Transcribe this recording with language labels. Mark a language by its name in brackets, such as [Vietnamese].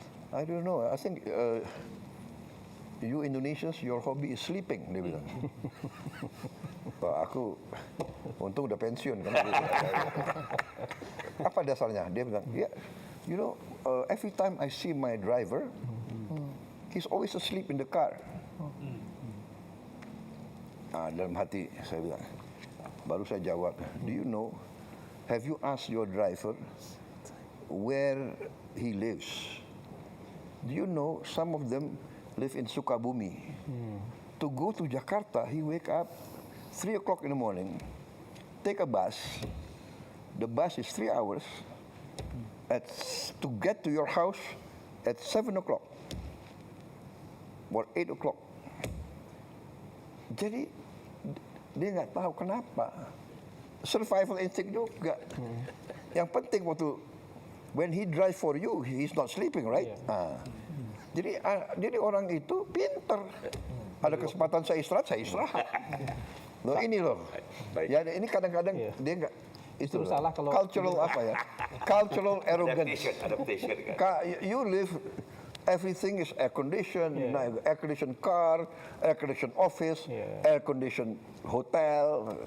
[English] I don't know, I think you Indonesians, your hobby is sleeping, [Indonesian] dia bilang. Aku untung udah pensiun kan. Apa dasarnya? Dia bilang, [English] you know, every time I see my driver, he's always asleep in the car. [Indonesian] Dalam hati saya bilang, baru saya jawab, [English] do you know, have you asked your driver where he lives? Do you know some of them live in Sukabumi? To go to Jakarta, he wake up 3 o'clock in the morning, take a bus. The bus is 3 hours. To get to your house at 7 o'clock or 8 o'clock. [Indonesian] Jadi dia nggak tahu kenapa. [English] Survival instinct juga. [Indonesian] Yang penting waktu [English] when he drive for you, he's not sleeping, right? [Indonesian] Jadi orang itu pinter. Ada kesempatan saya istirahat. Loh ini loh. Ya ini kadang-kadang dia nggak itu salah kalau [English] cultural [Indonesian] apa ya? [English] Cultural arrogance. Adaptation kan. You live, everything is air conditioned, air conditioned car, air conditioned office, air conditioned hotel.